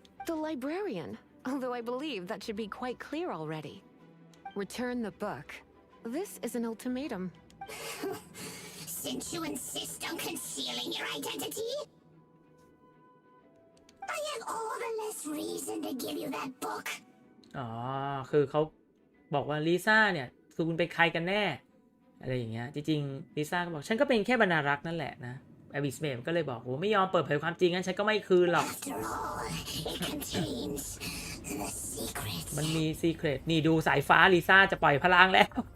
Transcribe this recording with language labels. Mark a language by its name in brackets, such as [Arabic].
[English] The librarian, although I believe that should be quite clear already. Return the book. This is an ultimatum. Since you insist on concealing your identity, I have all the less reason to give you that book. [Thai] อ๋อ คือเขาบอกว่าลิซ่าเนี่ยคือคุณเป็นใครกันแน่ อะไรอย่างเงี้ย จริงๆลิซ่าก็บอกฉันก็เป็นแค่บรรณารักษ์นั่นแหละนะอบิสเมก็เลยบอกโอ้ไม่ยอมเปิดเผยความจริงงั้นฉันก็ไม่คืนหรอก [English] After all, it contains the secret. [Thai] มันมีซีเครตนี่ดูสายฟ้าลิซ่าจะปล่อยพลังแล้ว